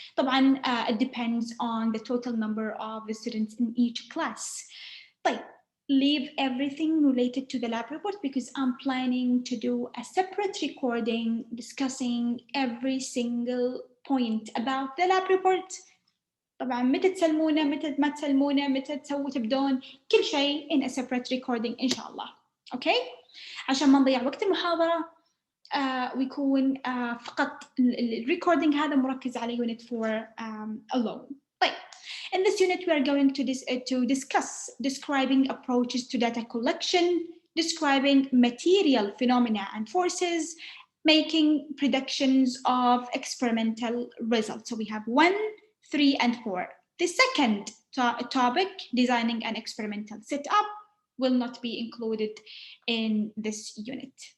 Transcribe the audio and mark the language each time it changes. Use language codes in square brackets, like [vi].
[en] طبعا it depends on the total number of the students in each class. طيب, leave everything related to the lab report because I'm planning to do a separate recording discussing every single point about the lab report. [ar] طبعا متى تسلمونه متى ما تسلمونه متى تبدون كل شيء [en] in a separate recording [ar] إن شاء الله. [en] Okay? [ar] عشان ما نضيع وقت المحاضرة ويكون فقط الريكوردينج هذا مركز على [en] unit 4 alone. طيب, in this unit we are going to discuss describing approaches to data collection, describing material phenomena and forces, making predictions of experimental results. So we have 1, 3, and 4. The second topic, designing an experimental setup, will not be included in this unit.